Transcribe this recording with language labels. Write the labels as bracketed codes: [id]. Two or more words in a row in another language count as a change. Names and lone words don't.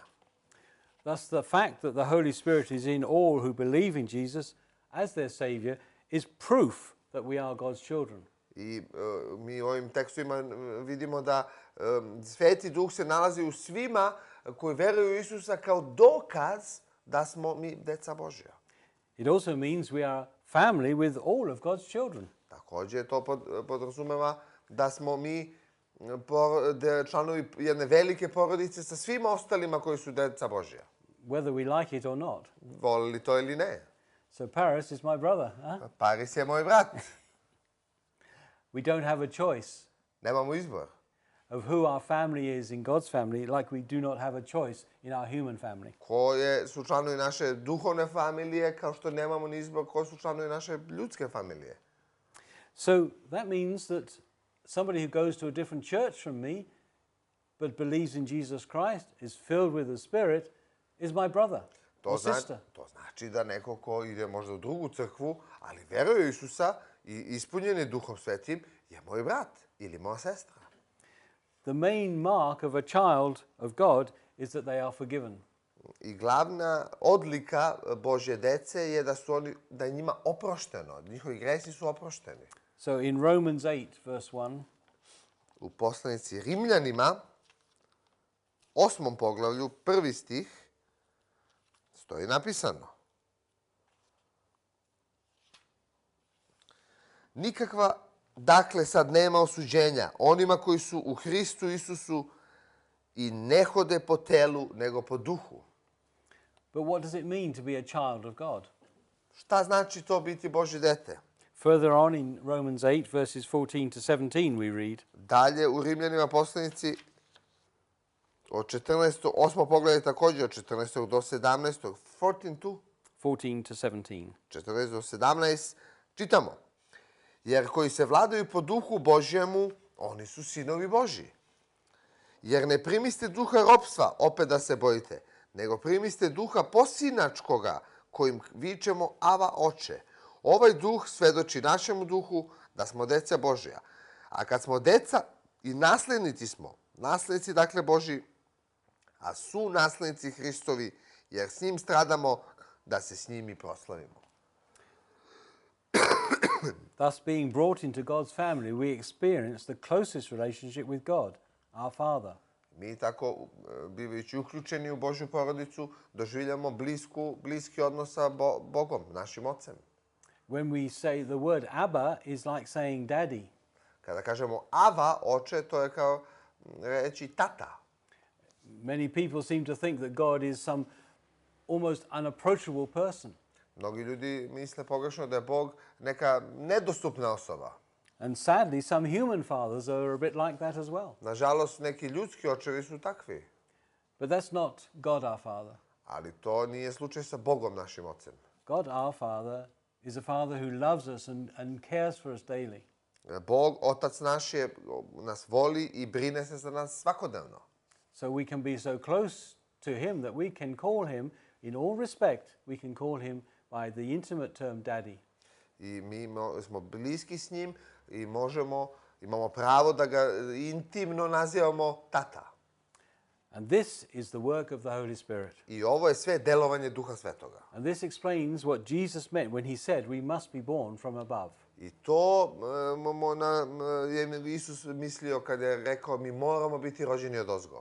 [en] Thus the fact that the Holy Spirit is in all who believe in Jesus as their Savior is proof that we are God's children. [sr] I mi u ovim tekstovima vidimo da Sveti Duh se nalazi u svima koji veruju u Isusa kao dokaz da smo mi deca Božja. [en] It also means we are family with all of God's children. [sr] Također to podrazumeva da smo mi članovi jedne velike porodice sa svima ostalima koji su deca Božja. [en] Whether we like it or not. [sr] Volili to ili ne. [en] So Paris is my brother. Huh? [sr] Paris je moj brat. [en] We don't have a choice [sr] Nemamo izbor. [en] of who our family is in God's family, like we do not have a choice in our human family. [sr] Koje su članovi naše duhovne familije, kao što nemamo ni izbor koji su članovi naše ljudske familije. [en] So that means that somebody who goes to a different church from me but believes in Jesus Christ, is filled with the Spirit, is my brother or sister. [sr] To znači da neko ko ide možda u drugu crkvu, ali veruje u Isusa i ispunjen je Duhom Svetim, je moj brat ili moja sestra. [en] the main mark of a child of God is that they are forgiven. [sr] I glavna odlika Božje dece je da je njima oprošteno, njihovi gresi su oprošteni. [en] So in Romans 8, verse 1, [sr] U poslanici Rimljanima, 8. poglavlju, 1. stih, stoji napisano: nikakva, dakle, sad nema osuđenja onima koji su u Hristu Isusu i ne hode po telu, nego po duhu. [en] but what does it mean to be a child of God? [sr] Šta znači to biti Božje dete? [en] Further on in Romans 8, verses 14 to 17, we read, [sr] Dalje u Rimljanima poslanici od 14. 8. poglavlje također od 14. do 17. 14 to 17. 14 do 17 čitamo: jer koji se vladaju po duhu Božjemu, oni su sinovi Božji. Jer ne primiste duha ropstva, opet da se bojite, nego primiste duha posinačkoga, kojim vičemo Ava, Oče. Ovaj duh svedoči našemu duhu da smo deca Božja. A kad smo deca i naslednici smo, naslednici dakle Božji, a su naslednici Hristovi, jer s njim stradamo, da se s njim i proslavimo. [en] Thus, being brought into God's family, we experience the closest relationship with God, our Father. [sr] Mi tako, bivajući uključeni u Božju porodicu, doživljamo bliski odnos sa Bogom, našim Ocem. [en] When we say the word Abba is like saying daddy. [sr] Kada kažemo Ava, Oče, to je kao reći tata. [en] Many people seem to think that God is some almost unapproachable person. [sr] Mnogi ljudi misle pogrešno da je Bog neka nedostupna osoba. [en] And sadly, some human fathers are a bit like that as well. [sr] Nažalost, neki ljudski očevi su takvi. [en] But that's not God our Father. [sr] Ali to nije slučaj sa Bogom, našim Ocem. [en] God our Father is a Father who loves us and cares for us daily. [sr] Bog, Otac naš, nas voli i brine se za nas svakodnevno. [en] So we can be so close to Him that we can call Him, in all respect, we can call Him by the intimate term daddy. [sr] I mi smo bliski s njim i imamo pravo da ga intimno nazivamo tata. [en] And this is the work of the Holy Spirit. [sr] I ovo je sve delovanje Duha Svetoga. [en] And this explains what Jesus meant when He said we must be born from above. [sr] I to je Isus mislio kada je rekao mi moramo biti rođeni odozgo.